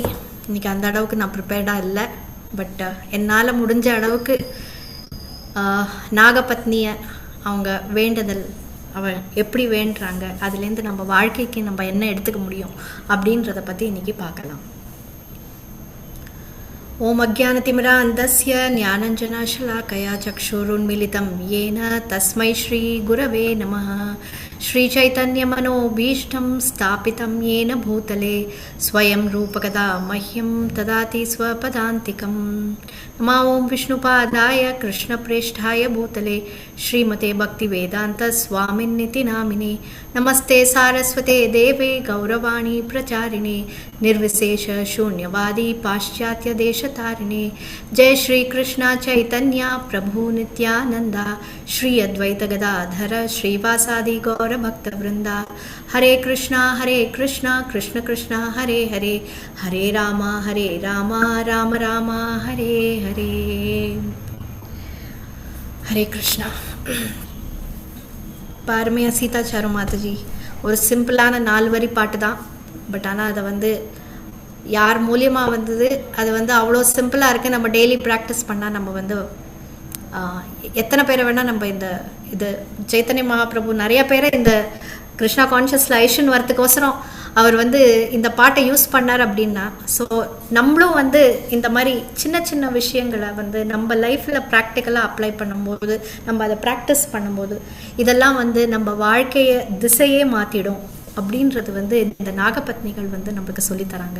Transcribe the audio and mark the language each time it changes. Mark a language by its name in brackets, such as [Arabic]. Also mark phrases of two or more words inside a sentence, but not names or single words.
[Tamil] இன்னைக்கு அந்த அளவுக்கு நான் ப்ரிப்பேர்டாக இல்லை. பட் என்னால் முடிஞ்ச அளவுக்கு நாகபத்னியை அவங்க வேண்டுதல் அவள் எப்படி வேண்டுறாங்க, அதுலேருந்து நம்ம வாழ்க்கைக்கு நம்ம என்ன எடுத்துக்க முடியும் அப்படின்றத பற்றி இன்றைக்கி பார்க்கலாம். [Sanskrit] ॐ अज्ञानतिमिरान्धस्य ज्ञानाञ्जनशलाकया चक्षुरुन्मीलितं येन तस्मै श्री गुरवे नमः. श्रीचैतन्यमनोभीष्टं स्थापितं येन भूतले स्वयं रूपकदा मह्यं ददाति स्वपदान्तिकं. नमो ओं विष्णुपादाय कृष्णप्रेष्ठाय भूतले श्रीमते भक्तिवेदान्तस्वामिन्निति नामिने. नमस्ते सारस्वते देवे गौरवाणी प्रचारिणे निर्विशेष शून्यवादी पाश्चात्यदेशतारिणे. जय श्री कृष्ण चैतन्य प्रभु नित्यानंदा श्री अद्वैत गदाधर श्रीवासादि गौर भक्त वृंदा. हरे कृष्णा कृष्ण कृष्ण हरे हरे, हरे राम राम राम हरे हरे. हरे कृष्णा. [Tamil] பாருமையா சீதாச்சாரு மாதாஜி ஒரு சிம்பிளான 4 வரி பாட்டு தான். பட் ஆனால் அதை யார் மூலியமாக வந்தது, அது அவ்வளோ சிம்பிளாக இருக்குது. நம்ம [English] daily practice [Tamil] பண்ணால் நம்ம எத்தனை பேரை வேணால் நம்ம இது சைத்தன்ய மகாபிரபு நிறைய பேரை இந்த கிருஷ்ணா கான்ஷியஸ் லைஷன் வரத்துக்கோசரம் அவர் வந்து இந்த பாட்டை யூஸ் பண்ணார் அப்படின்னா, ஸோ நம்மளும் வந்து இந்த மாதிரி சின்ன சின்ன விஷயங்களை வந்து நம்ம லைஃப்பில் [English] practically apply [Tamil] பண்ணும்போது, நம்ம அதை ப்ராக்டிஸ் பண்ணும்போது இதெல்லாம் வந்து நம்ம வாழ்க்கையை திசையே மாற்றிடும் அப்படின்றது வந்து இந்த நாகபத்னிகள் வந்து நம்மளுக்கு சொல்லித்தராங்க.